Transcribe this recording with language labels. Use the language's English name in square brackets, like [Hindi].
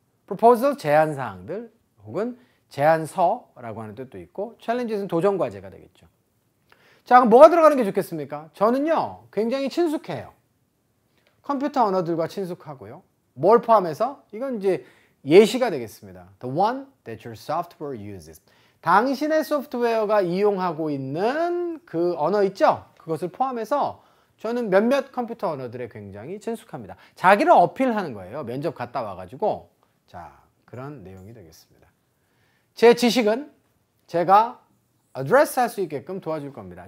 [Korean] proposal, 제안사항들 혹은 제안서라고 하는 뜻도 있고 challenges는 도전과제가 되겠죠. 자, 그럼 뭐가 들어가는 게 좋겠습니까? 저는요, 굉장히 친숙해요. 컴퓨터 언어들과 친숙하고요. 뭘 포함해서? 이건 이제 예시가 되겠습니다. [English] The one that your software uses. [Korean] 당신의 소프트웨어가 이용하고 있는 그 언어 있죠? 그것을 포함해서 저는 몇몇 컴퓨터 언어들에 굉장히 친숙합니다. 자기를 어필하는 거예요. 면접 갔다 와가지고. 자, 그런 내용이 되겠습니다. 제 지식은 제가 address 할 수 있게끔 도와줄 겁니다.